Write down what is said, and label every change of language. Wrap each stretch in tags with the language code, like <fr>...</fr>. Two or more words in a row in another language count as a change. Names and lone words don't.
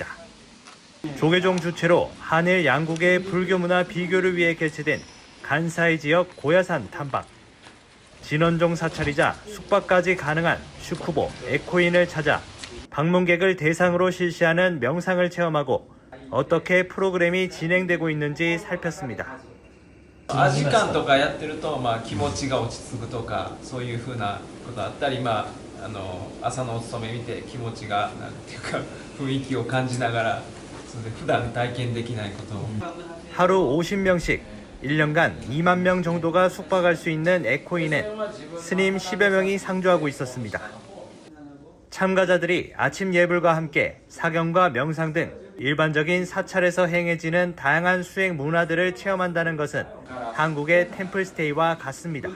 <ko>조계종 주최로 한일 양국의 불교 문화 비교를 위해 개최된 간사이 지역 고야산 탐방. 진원종 사찰이자 숙박까지 가능한 슈쿠보 에코인을 찾아 방문객을 대상으로 실시하는 명상을 체험하고 어떻게 프로그램이 진행되고 있는지 살폈습니다.</ko> <ja>アジカンとかやってると、気持ちが落ち着くとかそういうふうなことあったり、朝のお勤め見て気持ちがなんていうか雰囲気を感じながらそれで普段体験できないことを</ja> <ko>하루 50명씩 1년간 2만 명 정도가 숙박할 수 있는 에코인엔 스님 10여 명이 상주하고 있었습니다. 참가자들이 아침 예불과 함께 사경과 명상 등 일반적인 사찰에서 행해지는 다양한 수행 문화들을 체험한다는 것은 한국의 템플스테이와 같습니다.</ko>